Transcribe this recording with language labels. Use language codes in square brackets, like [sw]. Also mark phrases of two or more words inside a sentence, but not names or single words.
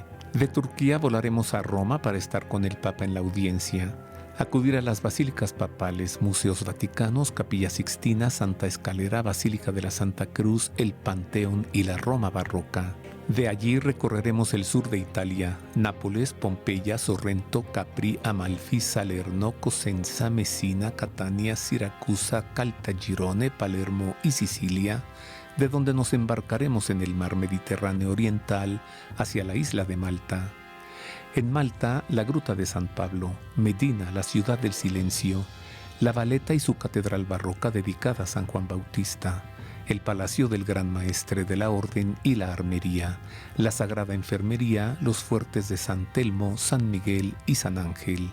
[es] De Turquía volaremos a Roma para estar con el Papa en la audiencia, acudir a las basílicas papales, museos vaticanos, Capilla Sixtina, Santa Escalera, Basílica de la Santa Cruz, el Panteón y la Roma barroca. De allí recorreremos el sur de Italia, Nápoles, Pompeya, Sorrento, Capri, Amalfi, Salerno, Cosenza, Messina, Catania, Siracusa, Caltagirone, Palermo y Sicilia, de donde nos embarcaremos en el mar Mediterráneo oriental hacia la isla de Malta. En Malta, la Gruta de San Pablo, Medina, la ciudad del silencio, la Valeta y su catedral barroca dedicada a San Juan Bautista, el Palacio del Gran Maestre de la Orden y la Armería, la Sagrada Enfermería, los fuertes de San Telmo, San Miguel y San Ángel.